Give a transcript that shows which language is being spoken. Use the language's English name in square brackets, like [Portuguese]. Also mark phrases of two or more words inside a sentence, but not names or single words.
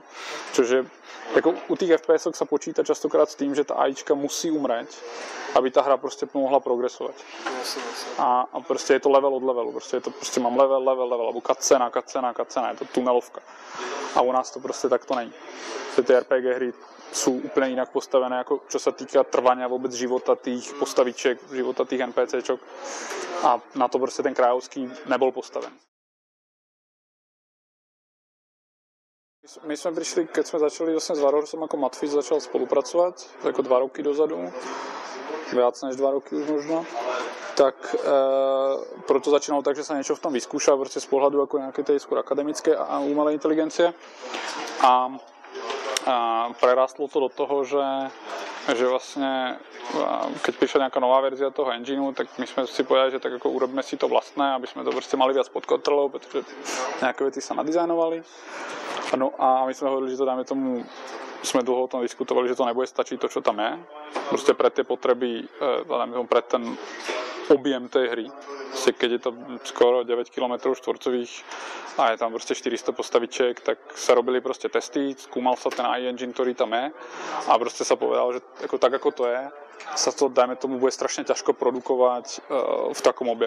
[Czech] Čože jako u těch FPS se počítá častokrát s tím, že ta AIčka musí umřít, aby ta hra prostě mohla progresovat. A prostě je to level od levelu. Prostě je to prostě mám level, alebo cutscéna, je to tunelovka. A u nás to prostě takto není. Ty RPG hry jsou úplně jinak postavené, [Slovak] jako čo sa týka trvania vůbec života tých postaviček, života tých NPCčok. [Czech] A na to prostě ten Krajovský nebol postaven. My jsme přišli, keď jsme začali vlastně s Warhorsom, jako Matfiz začal spolupracovat, jako 2 roky dozadu, viac než 2 roky už možno, tak proto začínalo tak, že se něco v tom vyskúšal prostě z pohledu jako nějaké tej skôr akademické a umelé inteligencie. [Slovak] A prerastlo to do toho, že vlastně, keď prišla nějaká nová verzia toho engineu, tak my jsme si povedali, že tak jako urobíme si to vlastné, aby jsme to prostě mali viac pod kontrolou, protože nějaké věci sa nadizajnovali. No a my jsme hovorili, že to dáme tomu, jsme dlouho o tom diskutovali, že to nebude stačiť to, čo tam je. Prostě pre tie potreby, pre ten objem tej hry. Prostě keď je to skoro 9 km štvorcových a je tam prostě 400 postaviček, tak sa robili prostě testy, skúmal sa ten AI engine, ktorý tam je a prostě sa povedal, že jako tak, ako to je, sa to, dajme tomu, bude strašne ťažko produkovať v takom objeme.